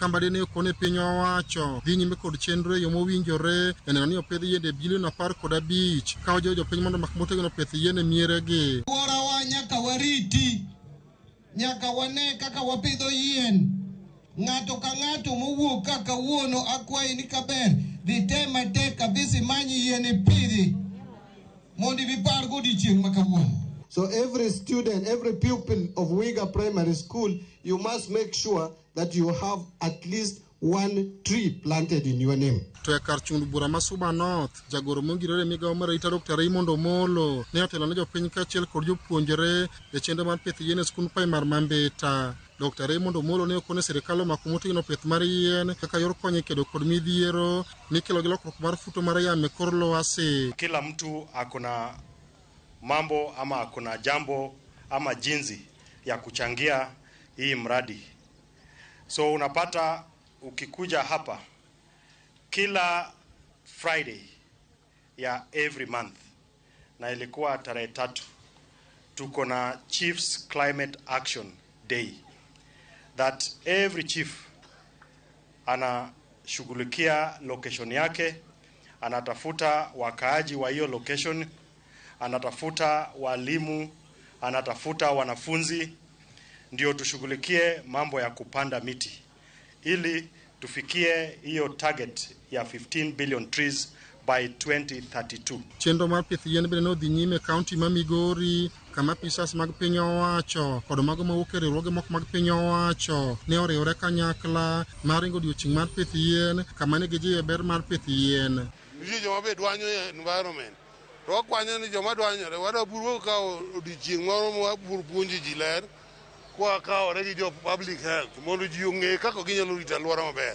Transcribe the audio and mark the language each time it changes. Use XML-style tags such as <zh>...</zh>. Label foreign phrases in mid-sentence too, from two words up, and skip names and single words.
<luo>Ka Mbadi ne okone piny owacho dhi nyime kod chenro e yo mowinjore e neno ni opidh yiende bilion 15 ka ojiwo jopiny mondo mak motegno pith yien e mieregi. Alworawa nyaka wariti, nyaka wane kaka wapidho yien. Ng'ato ka ng'ato mowuok kaka wuono akwayi ni kaber dhi tema tek kabisa manyi yien ipidhi mondo vipar godiochieng' ma kawuono.</luo> <en>So every student, every pupil of Wiga Primary School, you must make sure that you have at least one tree planted in your name.</en> <luo>To e kar chung bura ma Suba North, jagoro mongirore migawo mar arita Dr. Raymond Omolo ne otelo ne jopiny kaachiel kod jopuonjre e chenro mar pith yien e skund primar ma Mbita. Dr. Raymond Omolo ne okone sirikal omako motegno pith mar yien kaka yor konyo kedo kod midhiero mikelo gi lokruok mar futo mar yamo e kor lwasi.</luo> <sw>Kila mtu akona mambo ama akona jambo ama jinsi ya kuchangia hii mradi. So unapata ukikuja hapa kila Friday ya</sw> <en>every month</en> <sw>na ilikuwa tarehe 3 tuko na Chiefs Climate Action Day</sw> <en>that every chief</en> <sw>anashughulikia location yake, anatafuta wakaaji wa hiyo location, anatafuta walimu, anatafuta wanafunzi, ndio tushughulikie mambo ya kupanda miti ili tufikie hiyo target ya</sw> <en>15 billion trees by 2032.</en> <luo>Chenro mar pith yien bende nodhi nyime kaunti ma Migori kama apisas mag piny owacho kod mago mawuok e riwruoge moko mag piny owacho ne oriwore kanyakla mar ingo odiochieng' mar pith yien kama ne gijiwo ber mar pith yien. Nitie joma be dwanyo environment. To wakwanyo ni joma dwanyore wada buru ka odiochieng' moro ma buru puonji ji ler kwa kawore gi jo</luo> <en>public health</en> <luo>mondo ji ong'e kaka ginyalo rito alwora maber.</luo>